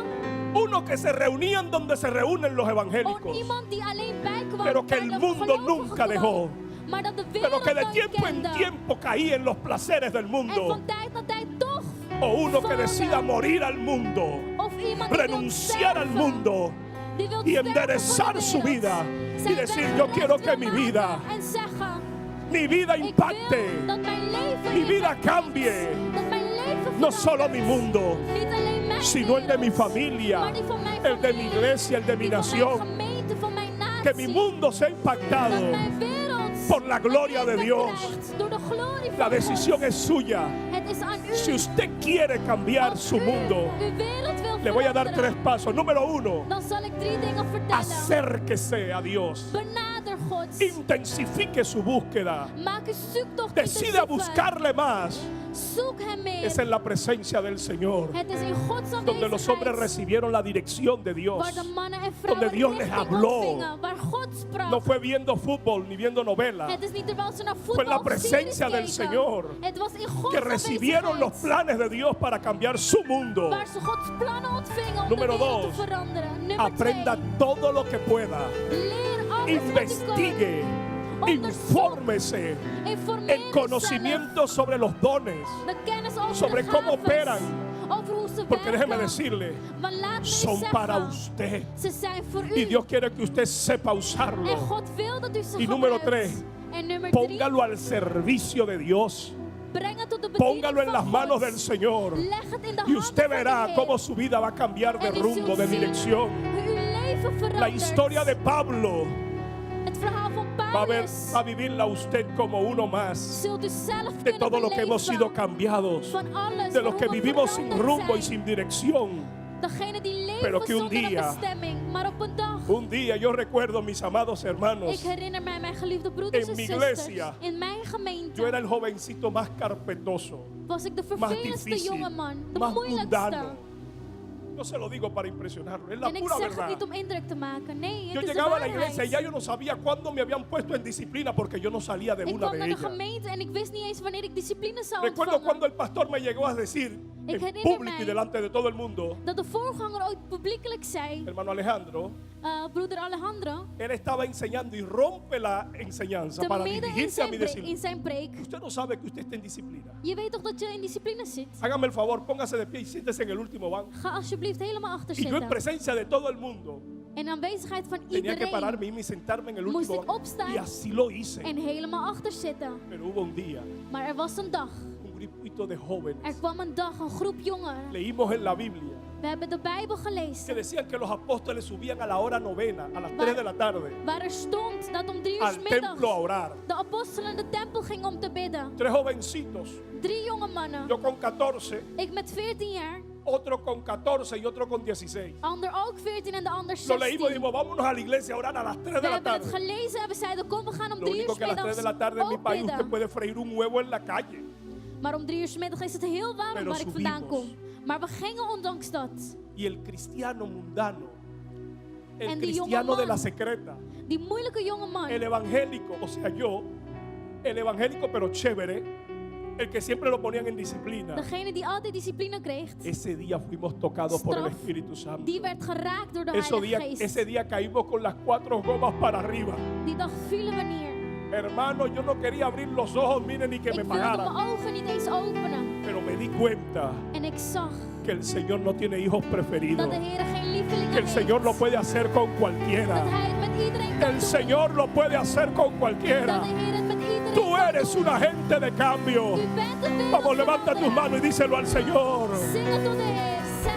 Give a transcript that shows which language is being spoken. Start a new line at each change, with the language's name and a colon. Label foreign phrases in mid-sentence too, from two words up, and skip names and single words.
Spanish: uno que se reunían donde se reúnen los
Dutch: om
Spanish: evangélicos,
Dutch: iemand die alleen bijkwam
Spanish: pero que
Dutch: bij
Spanish: el
Dutch: de
Spanish: mundo
Dutch: gelovigen
Spanish: nunca
Dutch: gewoon,
Spanish: dejó,
Dutch: maar dat de
Spanish: pero
Dutch: wereld
Spanish: que de
Dutch: nooit
Spanish: tiempo en
Dutch: kende.
Spanish: tiempo caía en los placeres del
Dutch: En
Spanish: mundo,
Dutch: van tijd naar tijd toch,
Spanish: o uno que decida morir al mundo,
Dutch: of iemand die wil
Spanish: renunciar al
Dutch: sterven,
Spanish: mundo
Dutch: die wil
Spanish: y
Dutch: sterven
Spanish: enderezar
Dutch: voor de
Spanish: su
Dutch: wereld,
Spanish: vida y
Dutch: zijn
Spanish: decir:
Dutch: weg
Spanish: yo quiero
Dutch: recht
Spanish: que
Dutch: wil
Spanish: mi
Dutch: maken
Spanish: vida,
Dutch: en zeggen,
Spanish: mi vida
Dutch: ik
Spanish: impacte,
Dutch: wil dat mijn leven
Spanish: mi vida
Dutch: impact
Spanish: cambie,
Dutch: heeft, dat mijn leven
Spanish: no solo mi
Dutch: verandert.
Spanish: mundo,
Dutch: Niet alleen mijn
Spanish: sino el de mi
Dutch: wereld,
Spanish: familia,
Dutch: maar die van mijn
Spanish: el de mi
Dutch: familie,
Spanish: iglesia, el de mi
Dutch: die van
Spanish: nación.
Dutch: mijn gemeente, van mijn natie,
Spanish: Que mi mundo sea impactado.
Dutch: dat mijn wereld
Spanish: por la gloria de
Dutch: impact
Spanish: Dios.
Dutch: krijgt door de glorie
Spanish: La
Dutch: van
Spanish: decisión
Dutch: God.
Spanish: es suya.
Dutch: Het is aan u.
Spanish: Si usted quiere cambiar
Dutch: Als
Spanish: su
Dutch: u
Spanish: mundo,
Dutch: uw wereld wil
Spanish: le voy a dar
Dutch: veranderen,
Spanish: 3 pasos. Número 1,
Dutch: dan zal ik 3 dingen vertellen.
Spanish: acérquese a Dios.
Dutch: Benader God.
Spanish: Intensifique su búsqueda.
Dutch: Maak uw zoektocht
Spanish: Decida
Dutch: intensiever.
Spanish: buscarle más.
Dutch: Zoek hem meer.
Spanish: Es en la presencia del Señor
Dutch: Het is in Gods
Spanish: donde los hombres
Dutch: aanwezigheid
Spanish: recibieron la dirección de
Dutch: waar
Spanish: Dios.
Dutch: de mannen en vrouwen
Spanish: Donde Dios les
Dutch: richting
Spanish: habló.
Dutch: ontvingen, waar God sprak.
Spanish: No fue viendo fútbol ni viendo novelas.
Dutch: Het is niet terwijl ze naar
Spanish: Fue
Dutch: voetbal
Spanish: en la
Dutch: of series
Spanish: presencia del
Dutch: keken.
Spanish: Señor
Dutch: Het was in Gods
Spanish: que recibieron los
Dutch: aanwezigheid
Spanish: planes de Dios para cambiar su mundo.
Dutch: waar ze Gods plannen ontvingen om
Spanish: Número
Dutch: de wereld te
Spanish: 2,
Dutch: veranderen. Nummer 2.
Spanish: aprenda todo lo que pueda.
Dutch: Leer alles wat u
Spanish: Investigue,
Dutch: kan.
Spanish: infórmese
Dutch: Informeer
Spanish: en conocimiento sobre los dones,
Dutch: uzelf. De kennis over
Spanish: sobre de cómo
Dutch: gaves,
Spanish: operan.
Dutch: over hoe ze
Spanish: Porque déjeme
Dutch: werken.
Spanish: decirle,
Dutch: Want laat me
Spanish: son
Dutch: zeggen,
Spanish: para usted.
Dutch: ze zijn voor u.
Spanish: Y Dios quiere que usted sepa
Dutch: En
Spanish: usarlo.
Dutch: God wil dat u ze
Spanish: Y número
Dutch: gebruikt.
Spanish: 3,
Dutch: En nummer 3,
Spanish: póngalo al servicio de Dios.
Dutch: breng het tot de bediening
Spanish: Póngalo en
Dutch: van
Spanish: las manos
Dutch: God.
Spanish: del Señor.
Dutch: Leg het in de
Spanish: Y
Dutch: handen
Spanish: usted
Dutch: van de
Spanish: verá
Dutch: Heer.
Spanish: cómo su vida va a cambiar de
Dutch: En u
Spanish: rumbo,
Dutch: zult
Spanish: de
Dutch: zien
Spanish: dirección.
Dutch: hoe uw leven verandert.
Spanish: La historia de Pablo
Dutch: Het verhaal van
Spanish: va
Dutch: Paulus.
Spanish: a vivirla usted como uno más
Dutch: Zult u zelf
Spanish: de
Dutch: kunnen
Spanish: todo lo que hemos
Dutch: beleven
Spanish: sido cambiados,
Dutch: van alles
Spanish: de los
Dutch: waar
Spanish: que
Dutch: we
Spanish: vivimos sin
Dutch: veranderd
Spanish: rumbo y
Dutch: zijn.
Spanish: sin dirección.
Dutch: Degene die leven
Spanish: Pero que un
Dutch: zonder een
Spanish: día-
Dutch: bestemming. Maar op een dag.
Spanish: Un día yo recuerdo, mis amados
Dutch: Ik
Spanish: hermanos,
Dutch: herinner mij mijn geliefde broeders
Spanish: En
Dutch: en
Spanish: mi
Dutch: zusters.
Spanish: iglesia,
Dutch: In mijn gemeente
Spanish: yo era el jovencito más carpetoso,
Dutch: was ik de
Spanish: más
Dutch: vervelendste
Spanish: difícil,
Dutch: jongeman. De
Spanish: más
Dutch: moeilijkste.
Spanish: mundano. No se lo digo para impresionarlo, es la
Dutch: En ik
Spanish: pura
Dutch: zeg het
Spanish: verdad.
Dutch: niet om indruk te maken. Nee,
Spanish: Yo
Dutch: het is de
Spanish: llegaba a la iglesia y
Dutch: waarheid.
Spanish: ya yo no sabía cuándo me habían puesto en disciplina porque yo no salía de
Dutch: Ik
Spanish: una
Dutch: kwam
Spanish: de
Dutch: naar de
Spanish: ellas.
Dutch: gemeente en ik wist niet eens wanneer ik discipline zou
Spanish: Recuerdo
Dutch: ontvangen.
Spanish: cuando el pastor me llegó a decir,
Dutch: Ik
Spanish: en
Dutch: herinner
Spanish: público y
Dutch: mij
Spanish: delante de todo el mundo,
Dutch: dat de voorganger ooit publiekelijk zei,
Spanish: hermano Alejandro,
Dutch: broeder Alejandro,
Spanish: él estaba enseñando y rompe la enseñanza
Dutch: te
Spanish: para
Dutch: midden in
Spanish: dirigirse a mí y
Dutch: zijn, in
Spanish: decirle:
Dutch: zijn preek,
Spanish: usted no sabe que usted está en disciplina.
Dutch: je weet toch dat je in discipline zit?
Spanish: Hágame el favor, póngase de pie y siéntese en el último banco.
Dutch: Ga alsjeblieft helemaal achter
Spanish: Y yo en
Dutch: zitten.
Spanish: presencia de todo el mundo
Dutch: In aanwezigheid van
Spanish: tenía que
Dutch: iedereen.
Spanish: pararme y sentarme en el
Dutch: Moest
Spanish: último
Dutch: ik
Spanish: banco.
Dutch: opstaan
Spanish: Y así lo hice.
Dutch: En helemaal achter zitten.
Spanish: Pero hubo un día,
Dutch: Maar er was een dag.
Spanish: un grupito de
Dutch: Er
Spanish: jóvenes,
Dutch: kwam een dag, een groep jongeren.
Spanish: leímos en la Biblia
Dutch: We hebben de Bijbel
Spanish: que
Dutch: gelezen.
Spanish: decían que los apóstoles subían a la hora novena, a las 3 de la tarde,
Dutch: Waar er stond dat om 3 uur
Spanish: al
Dutch: 's middags
Spanish: templo a orar.
Dutch: de apostelen de tempel gingen om te bidden.
Spanish: 3 jovencitos,
Dutch: 3 jonge mannen.
Spanish: yo con 14,
Dutch: Ik met 14 jaar.
Spanish: otro con 14 y otro con 16.
Dutch: Ander ook 14 en de ander
Spanish: Lo leímos y
Dutch: 16.
Spanish: dijimos: vámonos a la iglesia a orar a las 3
Dutch: We
Spanish: de la
Dutch: hebben het
Spanish: tarde.
Dutch: gelezen en we zeiden kom we gaan om
Spanish: Lo
Dutch: 3 uur
Spanish: único
Dutch: 's
Spanish: que a las 3
Dutch: middags
Spanish: de la tarde en mi
Dutch: ook
Spanish: país usted
Dutch: bidden.
Spanish: puede freír un huevo en la calle.
Dutch: Maar om 3 uur 's middags is het heel warm
Spanish: Pero
Dutch: waar ik vandaan
Spanish: subimos.
Dutch: kom. Maar we gingen ondanks dat.
Spanish: Y el cristiano mundano, el
Dutch: En die jonge
Spanish: cristiano de
Dutch: man.
Spanish: la secreta,
Dutch: Die moeilijke jonge
Spanish: el
Dutch: man.
Spanish: evangélico, o sea, yo, el evangélico pero chévere, el que siempre lo ponían en disciplina.
Dutch: Degene die altijd discipline kreeg.
Spanish: Ese día fuimos tocados por el
Dutch: Straf,
Spanish: Espíritu Santo.
Dutch: Die werd geraakt door de
Spanish: Ese
Dutch: Heilige
Spanish: día,
Dutch: Geest.
Spanish: ese día caímos con las 4 gomas para arriba.
Dutch: Die dag vielen we neer.
Spanish: Hermano, yo no quería abrir los ojos, miren, ni que
Dutch: Ik
Spanish: me
Dutch: wilde
Spanish: pagaran.
Dutch: mijn ogen niet eens openen.
Spanish: Pero me di cuenta
Dutch: En ik zag
Spanish: que el Señor no tiene hijos preferidos.
Dutch: dat de Heer geen lievelingen
Spanish: Que el Señor lo
Dutch: heeft.
Spanish: puede hacer con
Dutch: Dat
Spanish: cualquiera.
Dutch: Hij het met iedereen kan
Spanish: El
Dutch: doen.
Spanish: Señor lo puede hacer con
Dutch: Dat
Spanish: cualquiera.
Dutch: de Heer het met iedereen
Spanish: Tú
Dutch: kan
Spanish: eres
Dutch: doen.
Spanish: un agente de cambio.
Dutch: U bent een
Spanish: Vamos, levanta tus
Dutch: wereldveranderaar.
Spanish: manos y díselo al Señor.
Dutch: Zing het tot de Heer.